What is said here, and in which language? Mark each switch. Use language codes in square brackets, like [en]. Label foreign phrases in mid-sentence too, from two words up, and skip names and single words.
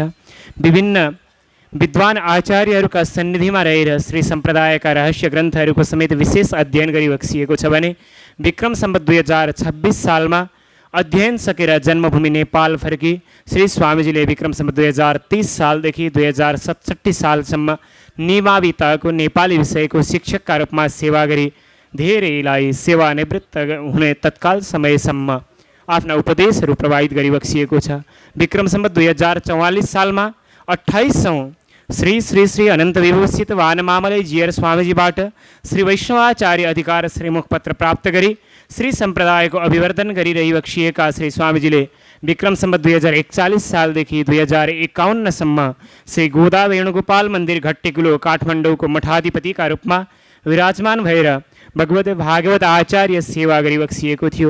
[ne] विभिन्न विद्वान आचार्यहरूका सन्निधिमा रहेर श्री सम्प्रदायका रहस्य ग्रन्थहरूको समेत विशेष अध्ययन गरिबक्सिएको छ भने विक्रम सम्वत 2026 सालमा अध्ययन सकेर जन्मभूमि नेपाल फर्की श्री स्वामीजीले विक्रम सम्वत 2030 सालदेखि 2067 सालसम्म निमावि तहको नेपाली विषयको शिक्षकका रूपमा सेवा गरी धेरैलाई सेवानिवृत्त हुने तत्काल समयसम्म आफ्ना उपदेशहरू प्रवाहित गरिबक्सिएको छ। विक्रम सम्वत 2044 सालमा 28औँ श्री श्री श्री अनन्त विभूषित वानमामलै जीयर स्वामीजीबाट श्री वैष्णवाचार्य अधिकार श्रीमुखपत्र प्राप्त गरी श्री सम्प्रदायको अभिवर्धन गरिरहिबक्सिएका श्री स्वामीजीले विक्रम सम्वत 2041 सालदेखि 2051सम्म श्री गोदा वेणुगोपाल मन्दिर घट्टेकुलो काठमाडौँको मठाधिपतिका रूपमा विराजमान भएर भगवत भागवत आचार्य सेवा गरिबक्सिएको थियो।